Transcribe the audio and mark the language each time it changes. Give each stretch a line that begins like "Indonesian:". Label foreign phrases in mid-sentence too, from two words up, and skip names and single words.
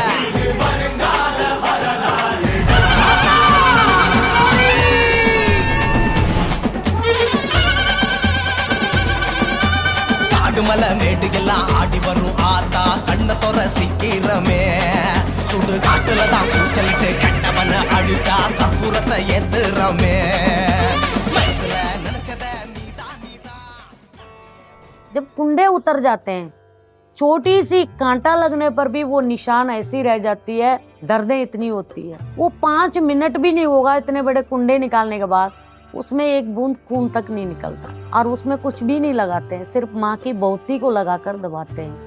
Tamil: காடுமலை மேடு எல்லாம் ஆடி வரும் ஆத்தா கண்ண தொற சீக்கிரமே சுடு காட்டுல தான் கூச்சலிட்டு கண்டவன அழுத்தா கற்பூரத்தை ஏத்துறமே மனசுல நினைச்சத நீதான்
Hindi: जब कुंडे उतर जाते हैं, छोटी सी कांटा लगने पर भी वो निशान ऐसी रह जाती है, दर्दें इतनी होती है। वो 5 मिनट भी नहीं होगा इतने बड़े कुंडे निकालने के बाद उसमें एक बूंद खून तक नहीं निकलता और उसमें कुछ भी नहीं लगाते हैं, सिर्फ माँ की बहुती को लगाकर दबाते हैं।